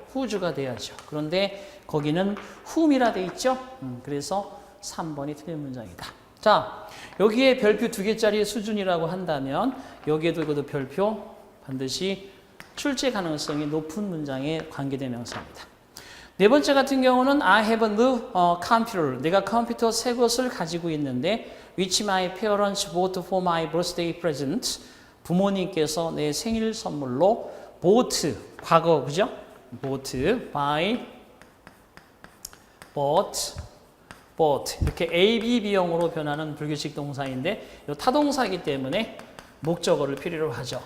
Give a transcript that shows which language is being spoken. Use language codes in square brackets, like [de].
[ko] who's가 돼야죠. 그런데 거기는 whom이라 돼 있죠. 그래서 3번이 틀린 문장이다. 자, 여기에 별표 2개짜리 수준이라고 한다면 여기에도 이것도 별표 반드시 출제 가능성이 높은 문장의 관계대명사입니다. [en] 네 번째 같은 경우는 I have a new computer. [ko] 내가 컴퓨터 새 것을 가지고 있는데 [en] which my parents bought for my birthday present. [ko] 부모님께서 내 생일 선물로 bought, 과거, 그죠? [en] bought, buy, bought [ko] 이렇게 A, B, B형으로 변하는 불규칙 동사인데 이 타동사이기 때문에 목적어를 필요로 하죠.